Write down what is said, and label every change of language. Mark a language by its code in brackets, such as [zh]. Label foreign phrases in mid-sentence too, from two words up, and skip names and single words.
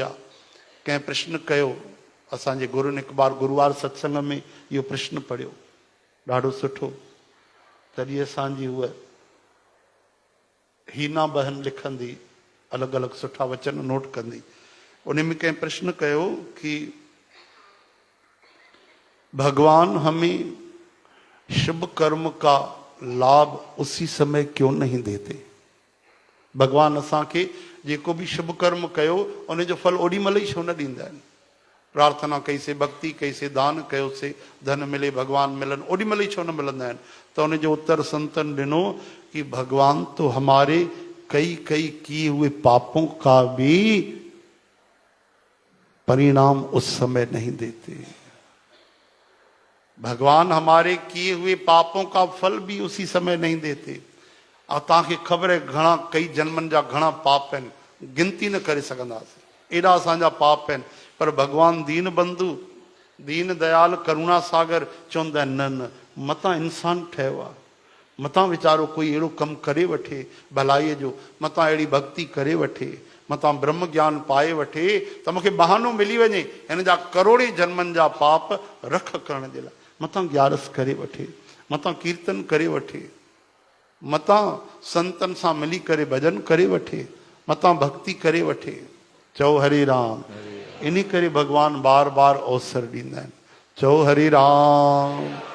[sd] कंहिं प्रश्न कयो, असांजे गुरुनि हिकु बार गुरुवार सत्संग में इहो प्रश्न पढ़ियो, ॾाढो सुठो। तॾहिं असांजी उहा हीना बहन लिखंदी, अलॻि अलॻि सुठा वचन नोट कंदी। उन में कंहिं प्रश्न कयो कि [hi] भगवान हमें शुभ कर्म का लाभ उसी समय क्यों नहीं देते? [sd] भगवान असांखे जेको बि शुभ कर्म कयो उन जो फल ओॾी महिल ई छो न ॾींदा आहिनि? प्रार्थना कईसीं, भक्ति कईसीं, दान कयोसीं, धन मिले, भगवान मिलन, ओॾी महिल ई छो न मिलंदा आहिनि? त उन जो उत्तर संतन ॾिनो कि [hi] भगवान तो हमारे कई कई किए हुए पापों का भी परिणाम उस समय नहीं देते। भगवान हमारे किए हुए पापों का फल भी उसी समय नहीं देते। [sd] और तव्हांखे ख़बर आहे घणा कई जन्मनि जा घणा पाप आहिनि, गिनती न करे सघंदासीं, एॾा असांजा पाप आहिनि। पर भगवान दीन बंधु, दीन दयाल, करुणा सागर चवंदा आहिनि न न, मतां इंसान ठहियो आहे, मतां वीचारो कोई अहिड़ो कमु करे वठे भलाईअ जो, मतां अहिड़ी भक्ति करे वठे, मतां ब्रह्म ज्ञान पाए वठे, त मूंखे बहानो मिली वञे हिन जा करोड़े जन्मनि जा पाप रख करण जे लाइ। मतां ग्यारस करे वठे, मतां कीर्तन करे वठे, मतां संतनि सां मिली करे भजन करे वठे, मतां भक्ति करे वठे। चओ हरे राम। इन करे भगवान बार बार अवसर ॾींदा आहिनि। चओ हरे राम।